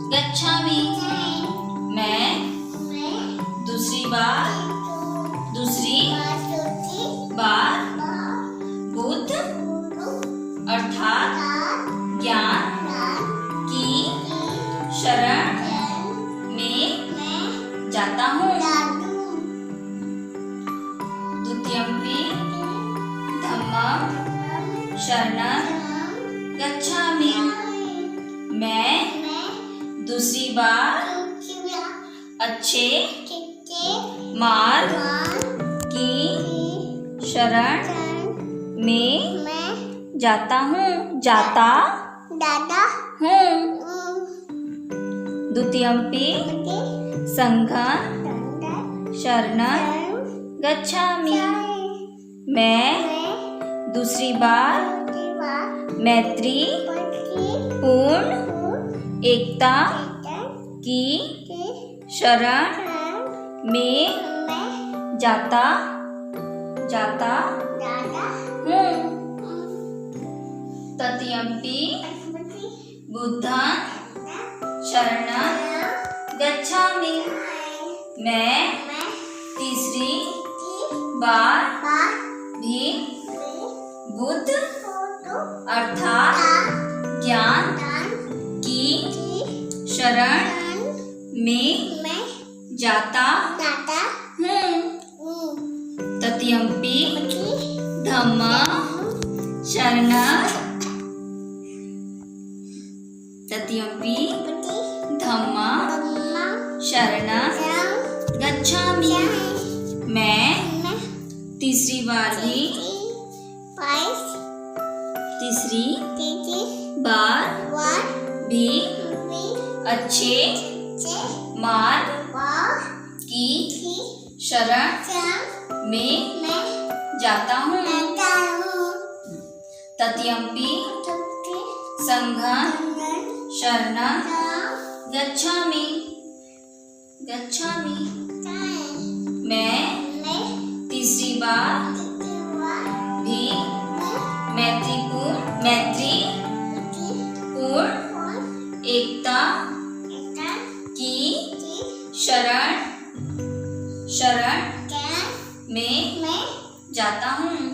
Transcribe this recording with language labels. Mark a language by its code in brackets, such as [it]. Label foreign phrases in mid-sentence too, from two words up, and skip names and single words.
[pi] गच्छामि। [hi] मैं दूसरी बार बुद्ध अर्थात ज्ञान की शरण में जाता हूँ। [pi] द्वितीयम्पि धम्मं शरणं गच्छामि। [hi] मैं दूसरी बार अच्छे मार्ग की शरण में जाता हूँ। [pi] द्वितीयम्पि संघं शरणं गच्छामि। [hi] मैं दूसरी बार मैत्री पूर्ण एकता की शरण में जाता हूँ। [pi] तृतीयम्पि बुद्धं शरणं गच्छामि। [hi] मैं तीसरी बार भी बुद्ध अर्थात ज्ञान की शरण में जाता हूँ। [pi] तृतीयम्पि धम्मं शरणं गच्छामि। [hi] मैं तीसरी बार भी अच्छे मार्ग की शरण में जाता हूँ। [pi] तृतीयम्पि संघं शरणं गच्छामि। [hi] मैं तीसरी बार भी मैत्री पूर्ण एकता की शरण में जाता हूँ।